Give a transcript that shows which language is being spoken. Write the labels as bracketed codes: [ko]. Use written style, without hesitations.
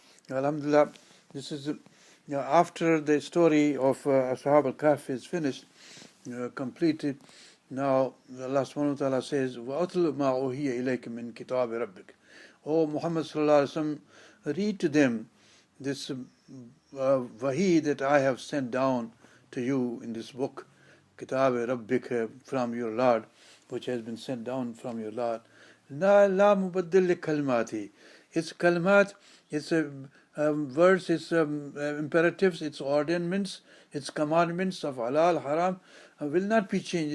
[en] Alhamdulillah, this is after the story of Ashab al-Kahf is finished, completed. Now Allah subhanahu wa ta'ala says, [ar] وَأَتْلُ مَا أُوحِيَ إِلَيْكَ مِنْ كِتَابِ رَبِّكَ. [en] O Muhammad sallallahu alaihi wasallam, read to them this wahi that I have sent down to you in this book, Kitab Rabbik, from your Lord, which has been sent down from your Lord. [ar] La mubaddil li kalmati. [en] It's kalmat, it's words, it's imperatives, it's ordinances, its commandments of halal, haram will not be changed.